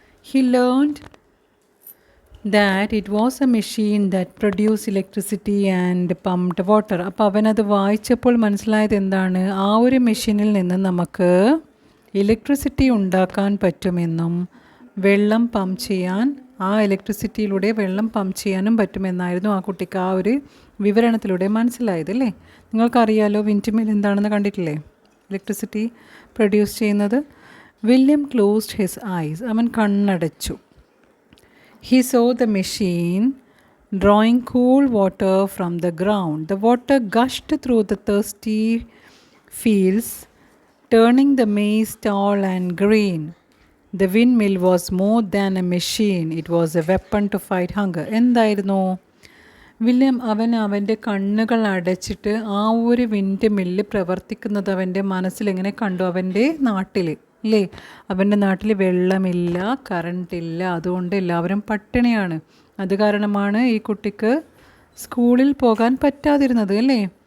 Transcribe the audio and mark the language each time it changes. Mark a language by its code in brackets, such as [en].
[en] He learned that it was a machine that produced electricity and pumped water. [ml] അപ്പോൾ അവനത് വായിച്ചപ്പോൾ മനസ്സിലായത് എന്താണ്? ആ ഒരു മെഷീനിൽ നിന്ന് നമുക്ക് ഇലക്ട്രിസിറ്റി ഉണ്ടാക്കാൻ പറ്റുമെന്നും വെള്ളം പമ്പ് ചെയ്യാൻ, ആ ഇലക്ട്രിസിറ്റിയിലൂടെ വെള്ളം പമ്പ് ചെയ്യാനും പറ്റുമെന്നായിരുന്നു ആ കുട്ടിക്ക് ആ ഒരു വിവരണത്തിലൂടെ മനസ്സിലായത് അല്ലേ? നിങ്ങൾക്കറിയാലോ വിൻഡ് മിൽ എന്താണെന്ന് കണ്ടിട്ടില്ലേ, ഇലക്ട്രിസിറ്റി പ്രൊഡ്യൂസ് ചെയ്യുന്നത്. [en] William closed his eyes. [ml] അവൻ കണ്ണടച്ചു. [en] He saw the machine drawing cool water from the ground. The water gushed through the thirsty fields, turning the maize tall and green. The windmill was more than a machine. It was a weapon to fight hunger. [ml] എന്തായിരുന്നു? William അവൻ്റെ കണ്ണുകൾ അടച്ചിട്ട് ആ ഒരു wind mill പ്രവർത്തിക്കുന്നത് അവൻ്റെ മനസ്സിലെങ്ങനെ കണ്ടു? അവൻ്റെ നാട്ടിൽ അല്ലേ, അവൻ്റെ നാട്ടിൽ വെള്ളമില്ല, കറണ്ടില്ല, അതുകൊണ്ട് എല്ലാവരും പട്ടിണിയാണ്. അത് കാരണമാണ് ഈ കുട്ടിക്ക് സ്കൂളിൽ പോകാൻ പറ്റാതിരുന്നത് അല്ലേ?